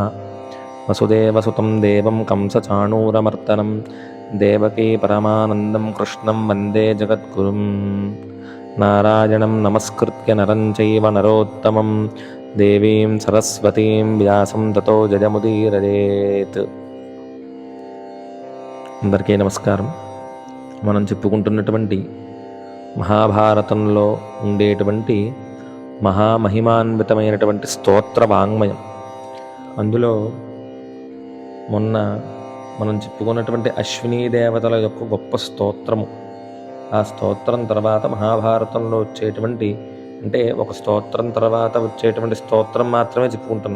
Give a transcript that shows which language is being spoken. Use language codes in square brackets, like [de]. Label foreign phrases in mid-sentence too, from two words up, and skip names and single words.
[sa] वसुदेवसुतं देवं कंसचाणूरमर्दनं देवकी परमानन्दं कृष्णं वन्दे जगद्गुरुं। नारायणं नमस्कृत्य नरं चैव नरोत्तमं देवीं सरस्वतीं व्यासं ततो जयमुदीरयेत्। [te] అందరికీ నమస్కారం. మనం చెప్పుకుంటున్నటువంటి మహాభారతంలో ఉండేటువంటి మహామహిమాన్వితమైనటువంటి స్తోత్ర వాంగ్మయం. అందులో మొన్న మనం చెప్పుకున్నటువంటి అశ్వినీ దేవతల యొక్క గొప్ప స్తోత్రము, ఆ స్తోత్రం తర్వాత మహాభారతంలో వచ్చేటువంటి, అంటే ఒక స్తోత్రం తర్వాత వచ్చేటువంటి స్తోత్రం మాత్రమే చెప్పుకుంటున్నాం.